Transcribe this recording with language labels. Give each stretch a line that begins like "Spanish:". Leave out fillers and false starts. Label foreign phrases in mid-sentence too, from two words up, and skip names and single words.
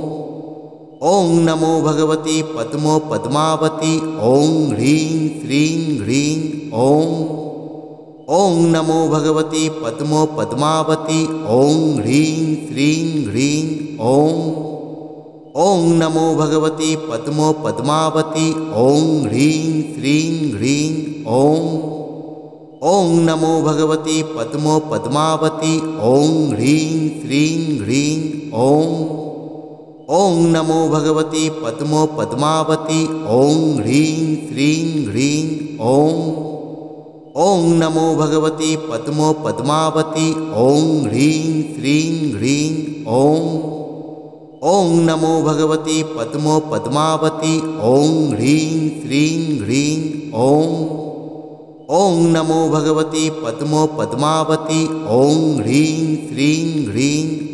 Sanskrit: ওং নমো ভগবতী পদ্ম পদ্মাবতী ওং হ্রিং শ্রীং হ্রিং ওং। ওং নমো ভগবতী পদ্ম পদ্মাবতী ওং হ্রিং শ্রীং হ্রিং ওং। ওং নমো ভগবতী পদ্ম পদ্মাবতী ওং হ্রিং শ্রীং হ্রিং ওং। ॐ नमो भगवती पद्मो पद्मावती ॐ ह्रीं श्रीं ह्रीं ॐ नमो भगवती पद्मो पद्मावती ॐ ह्रीं श्रीं ह्रीं ॐ नमो भगवती पद्मो पद्मावती ॐ ह्रीं श्रीं ह्रीं ॐ नमो भगवती पद्मो पद्मावती ॐ ह्रीं श्रीं ह्रीं ॐ नमो भगवती पद्मो पद्मावती ॐ ह्रीं श्रीं ह्रीं